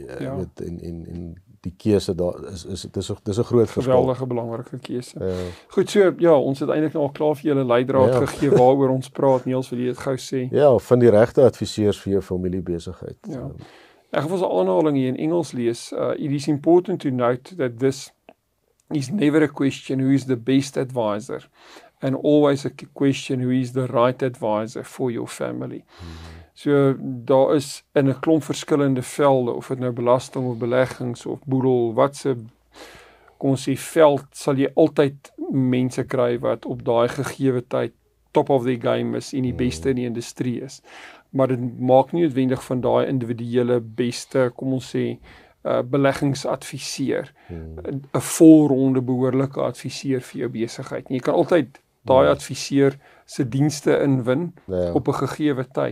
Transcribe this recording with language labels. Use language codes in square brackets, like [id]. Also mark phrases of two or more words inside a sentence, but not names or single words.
[af] Weet, en die keuse daar dis 'n groot verskil. Geweldige belangrike keuse. Goed, so ja, ons het eintlik nou al klaar vir julle leidraad gegee waaroor ons praat. Niels, wil jy dit gou sê? Ja, van die regte adviseurs vir jou familiebesigheid. Ja. Ek gaan vir 'n aanhaling hier in Engels lees. [en] It is important to note that this is never a question who is the best advisor, and always a question who is the right advisor for your family. [af] So daar is in 'n klomp verskillende velde, of dit nou belasting of beleggings of boedel, kom ons sê veld, sal jy altyd mense kry wat op daai gegewe tyd [en] top of the game [af] is en die beste in die industrie is. Maar dit maak nie noodwendig van daai individuele beste, kom ons sê, beleggingsadviseur, 'n volronde behoorlike adviseur vir jou besigheid. En jy kan altyd daai adviseur se dienste inwin op 'n gegewe tyd.